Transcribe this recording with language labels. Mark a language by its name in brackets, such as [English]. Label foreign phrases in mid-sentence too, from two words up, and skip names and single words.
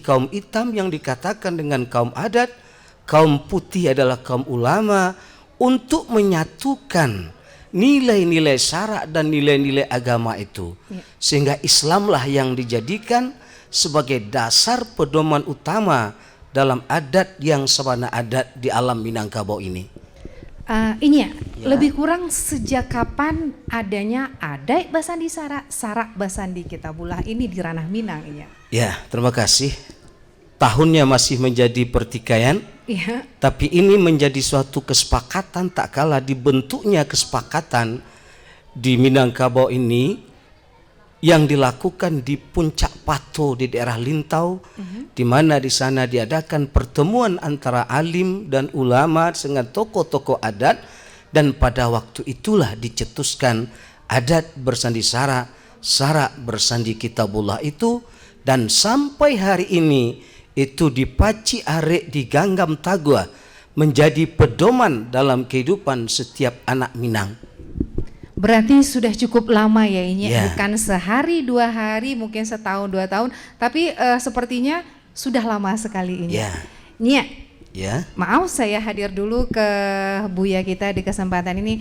[Indonesian] Kaum hitam yang dikatakan dengan kaum adat, kaum putih adalah kaum ulama, untuk menyatukan nilai-nilai syarak dan nilai-nilai agama itu, sehingga Islamlah yang dijadikan sebagai dasar pedoman utama dalam adat yang [Minangkabau] sabana adat [Indonesian] di alam Minangkabau ini. Ini ya, lebih kurang sejak kapan adanya [Minangkabau] adat Basandi Sarak, Sarak Basandi Kitabullah [Indonesian] ini di ranah Minang ini ya? Ya, terima kasih. Tahunnya masih menjadi pertikaian, tapi ini menjadi suatu kesepakatan tak kalah dibentuknya kesepakatan di Minangkabau ini yang dilakukan di Puncak Pato di daerah Lintau, di mana di sana diadakan pertemuan antara alim dan ulama dengan tokoh-tokoh adat, dan pada waktu itulah dicetuskan adat bersandi sarak, sarak bersandi kitabullah itu, dan sampai hari ini itu [Minangkabau] dipaci arek di Ganggam Tagua [Indonesian] menjadi pedoman dalam kehidupan setiap anak Minang. Berarti sudah cukup lama ya ini, bukan sehari 2 hari, mungkin setahun 2 tahun, tapi sepertinya sudah lama sekali ini. Maaf saya hadir dulu ke Buya kita di kesempatan ini.